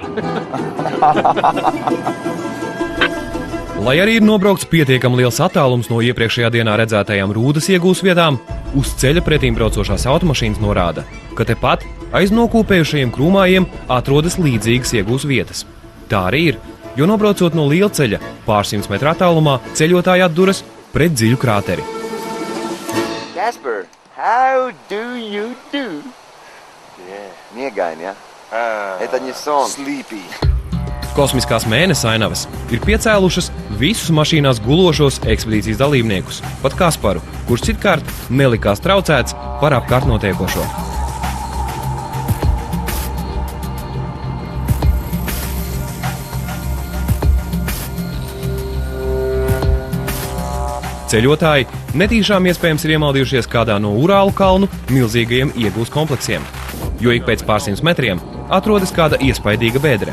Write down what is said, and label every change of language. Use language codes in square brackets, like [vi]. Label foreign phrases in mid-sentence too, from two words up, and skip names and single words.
[lv] Lai arī ir nobraukts pietiekami liels attālums no iepriekšējā dienā redzētajām rūdas iegūs vietām, uz ceļa pretīm braucošās automašīnas norāda, ka tepat aiz nokūpējušajiem krūmājiem atrodas līdzīgas iegūs vietas. Tā arī ir, jo nobraucot no lielceļa pār 100 metru attālumā, ceļotāji atduras pret dziļu krāteri. [en] Jasper, how do you do? [lv] Miegaini, ja? [ru] Это не сон. [en] Sleepy. [lv] Kosmiskās mēnesa ainavas ir piecēlušas visus mašīnās gulošos ekspedīcijas dalībniekus, pat Kasparu, kurš citkārt nelikās traucēts par apkārt notiekošo. Ceļotāji netīšām iespējams ir iemaldījušies kādā no Urālu kalnu milzīgajiem iegūs kompleksiem, jo ik pēc pārsimt metriem atrodas kāda iespaidīga bedre.